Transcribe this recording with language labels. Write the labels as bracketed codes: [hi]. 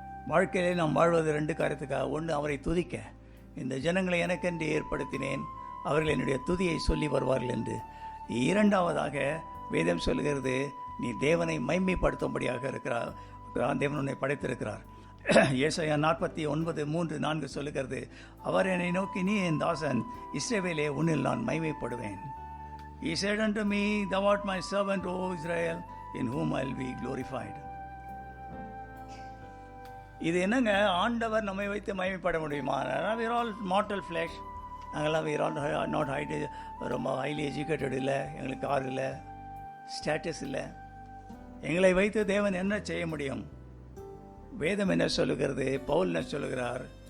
[ta] வாழ்க்கையிலே நாம் வாழ்வது 2 காரியத்துக்காக. ஒன்று, அவரை துதிக்க. இந்த ஜனங்களை எனக்கென்று ஏற்படுத்தினேன், அவர்கள் என்னுடைய துதியை சொல்லி வருவார்கள் என்று. இரண்டாவதாக வேதம் சொல்லுகிறது, நீ தேவனை மைமைப்படுத்தும்படியாக இருக்கிறார், தேவன் உன்னை படைத்திருக்கிறார். ஏசாயா 49:3-4 சொல்லுகிறது, அவர் என்னை நோக்கி, நீ என் தாசன் இஸ்ரவேலே, உன்னில் நான் மைமைப்படுவேன். [en] He said unto me, thou art my servant, O Israel, in whom I will be glorified. [ta] இது என்னங்க, ஆண்டவர் நம்மை வைத்து மகிமைப்பட முடியுமா? [en] we are all mortal flesh. [ta] நாங்கள்லாம் [en] we are all not [ta] ரொம்ப [en] highly educated [ta] இல்லை, எங்களுக்கு கார் இல்லை, ஸ்டேட்டஸ் இல்லை. எங்களை வைத்து தேவன் என்ன செய்ய முடியும்? வேதம் என்ன சொல்லுகிறது? பவுல் என்ன சொல்லுகிறார்?